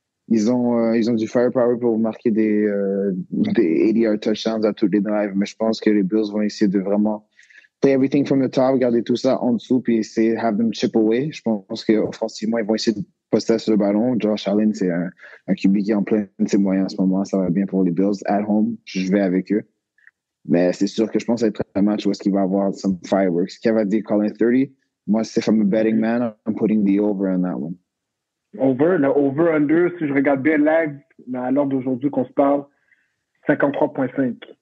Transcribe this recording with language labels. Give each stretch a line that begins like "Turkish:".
French: Ils ont du firepower pour marquer des 80-yard touchdowns à tous les drives, mais je pense que les Bills vont essayer de vraiment
English: play everything from the top,
French: garder tout ça en dessous, puis essayer de
English: have them chip away.
French: Je pense qu'offensivement, ils vont essayer de poster sur le ballon. Josh Allen, c'est un QB qui est en plein de ses moyens en ce moment. Ça va bien pour les Bills. At home, je vais avec eux. Mais c'est sûr que je pense que ça va être un match où est-ce qu'il va avoir
English: some fireworks.
French: Kev a dit
English: calling 30.
French: Moi, si
English: I'm a betting man, I'm putting the over on that one.
French: Le over-under, si je regarde bien live, à l'heure d'aujourd'hui qu'on se parle, 53.5.